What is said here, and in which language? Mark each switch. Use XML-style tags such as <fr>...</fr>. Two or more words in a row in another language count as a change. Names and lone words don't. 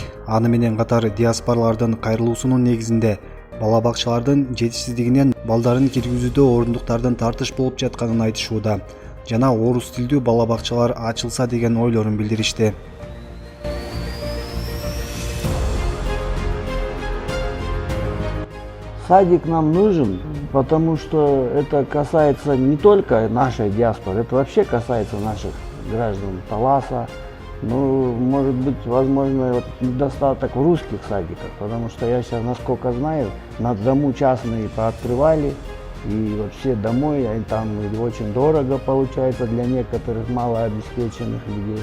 <ky>Аны менен катар диаспоралардын кайрылуусунун негизинде бала бакчалардын жетишсиздигинен балдарын киргизүүдө орундуктардын тартыш болуп жатканын айтышууда жана орус тилдүү бала бакчалар ачылса деген ойлорун билдиришти.</ky> <ru>Садик нам нужен, потому что это касается не только нашей диаспоры, это вообще касается наших граждан Таласа. Ну, может быть, возможно, вот недостаток в русских садиках, потому что я сейчас, насколько знаю, на дому частные пооткрывали, и вот все домой, и там очень дорого получается для некоторых малообеспеченных людей.</ru>